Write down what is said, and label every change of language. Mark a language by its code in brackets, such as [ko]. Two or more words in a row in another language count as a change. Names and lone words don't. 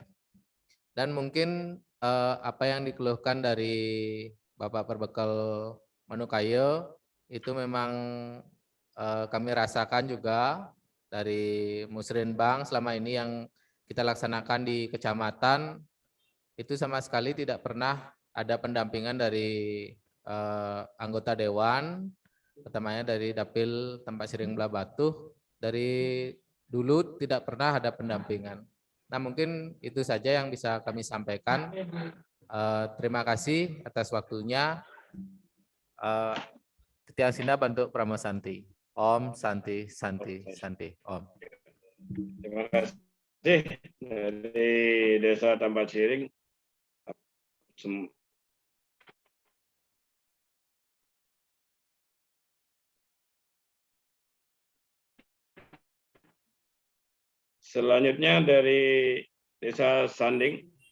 [id] Dan mungkin apa yang dikeluhkan dari Bapak Perbekal Manukayo itu memang kami rasakan juga dari musrenbang selama ini yang kita laksanakan di kecamatan, itu sama sekali tidak pernah ada pendampingan dari anggota dewan, utamanya dari Dapil Tambak Siring Belah Batuh. Dari dulu tidak pernah ada pendampingan. Nah, mungkin itu saja yang bisa kami sampaikan. Terima kasih atas waktunya. [ban] Titiang Sinda Bantuk Pramosanti. [sa] Om Santi Santi Santi. Om. [id] Terima kasih dari Desa Tambak Siring. Selanjutnya dari Desa Sanding.